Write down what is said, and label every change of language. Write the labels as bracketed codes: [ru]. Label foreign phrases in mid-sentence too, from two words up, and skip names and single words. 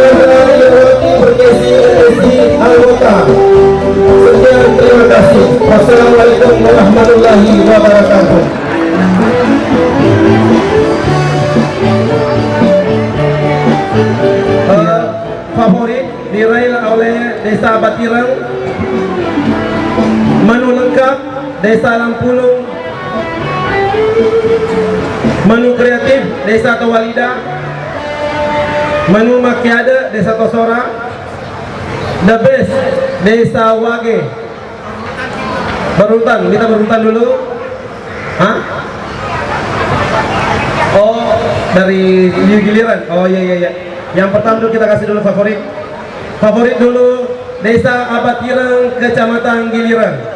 [id] Rani Lewati Berkesi anggota. Sekian, terima kasih. [ar] Wassalamualaikum warahmatullahi wabarakatuh. [id] Favorit diraih oleh Desa Batirang. Menu lengkap Desa Lampulung. Menu kreatif Desa Tawalida. Menu makiade Desa Tosora. [en] The best [id] Desa Wage. Berurutan, kita berurutan dulu. Hah? Oh, dari Giliran. Oh iya. Yang pertama dulu kita kasih dulu favorit. Favorit dulu Desa Abatirang Kecamatan Giliran.